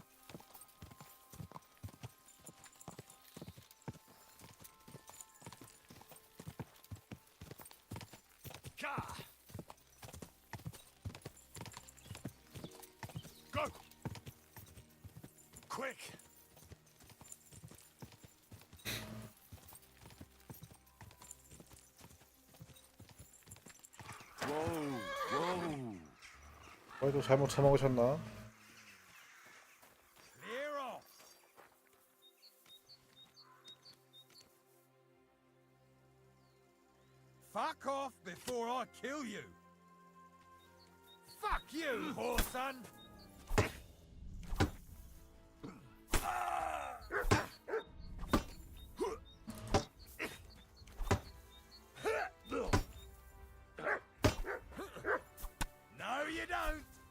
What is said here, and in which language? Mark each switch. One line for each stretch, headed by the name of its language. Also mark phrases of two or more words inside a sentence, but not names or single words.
English: Ka. Go. Quick.
Korean: 또 잘못 처먹으셨나?
English: Clear off. Fuck off before I kill you. Fuck you, whoreson. No, you don't.